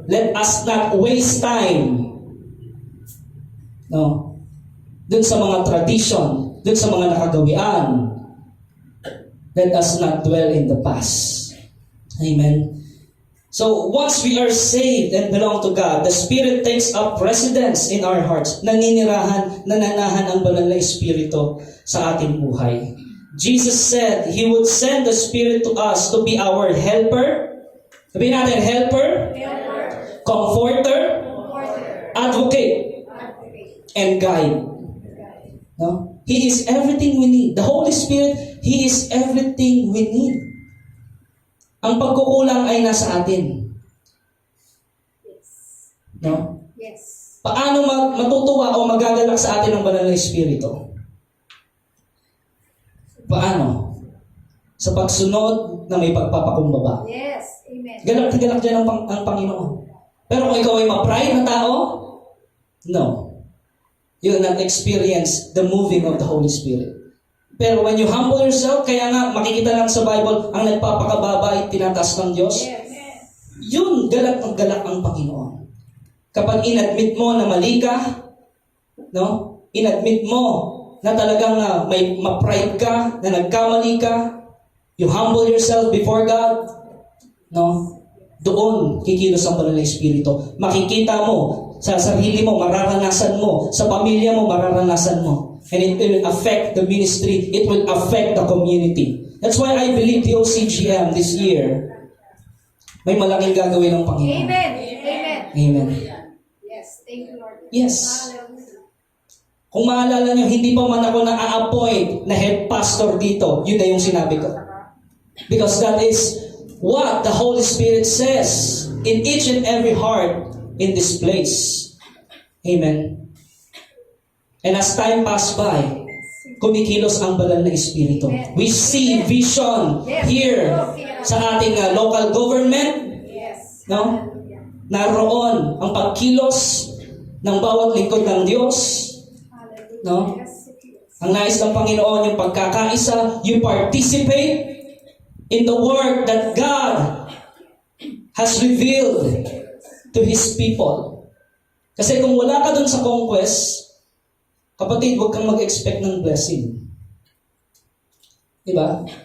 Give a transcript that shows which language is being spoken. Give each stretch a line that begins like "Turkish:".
English: Let us not waste time. No?
Filipino: Dun sa mga tradition, dun sa mga nakagawian.
English: Let us not dwell in the past. Amen? So, once we are saved and belong to God, the Spirit takes up residence in our hearts.
Filipino: Naninirahan, nananahan ang banal na Espiritu sa ating buhay.
English: Jesus said He would send the Spirit to us to be our helper.
Filipino: Sabihin natin, helper,
English: Helper. comforter, Comforter. advocate, Advocate. and guide. No? He is everything we need. The Holy Spirit, He is everything we need.
Filipino: Ang pagkukulang ay nasa atin.
English: Yes. No? Yes.
Filipino: Paano matutuwa o magagalak sa atin ang banal na Espiritu? Paano? Sa pagsunod na may pagpapakumbaba.
English: Yes. Amen.
Filipino: Galak dyan ang Panginoon. Pero kung ikaw ay ma-pride na tao, no.
English: You will not experience the moving of the Holy Spirit.
Filipino: Pero
English: when you humble yourself,
Filipino: kaya nga makikita lang sa Bible, ang nagpapakababa ay tinataas ng Diyos.
English: Yes.
Filipino: Yun, galak ang Panginoon. Kapag inadmit mo na mali ka, no? Inadmit mo na talagang may ma-pride ka, na nagkamali ka,
English: you humble yourself before God,
Filipino: no? Doon kikilos ang banal na Espiritu. Makikita mo sa sarili mo, mararanasan mo, sa pamilya mo, mararanasan mo.
English: And it will affect the ministry, it will affect the community. That's why I believe the OCGM this year,
Filipino: may malaking gagawin ng Panginoon.
English: Amen. Amen. Amen. Yes. Thank you, Lord. Yes. Hallelujah.
Filipino: Kung maalala nyo, hindi pa man ako na-appoint na head pastor dito, yun na yung sinabi ko.
English: Because that is what the Holy Spirit says in each and every heart in this place. Amen. And as time passed by,
Filipino: kumikilos ang banal na Espiritu.
English: We see vision here sa ating local government. Yes. No?
Filipino: Naroon ang pagkilos ng bawat lingkod ng Diyos. Hallelujah. No?
English: Yes.
Filipino: Ang nais ng Panginoon yung pagkakaisa,
English: you participate in the work that God has revealed to His people.
Filipino: Kasi kung wala ka dun sa conquest, kapatid, huwag kang mag-expect ng blessing. Diba?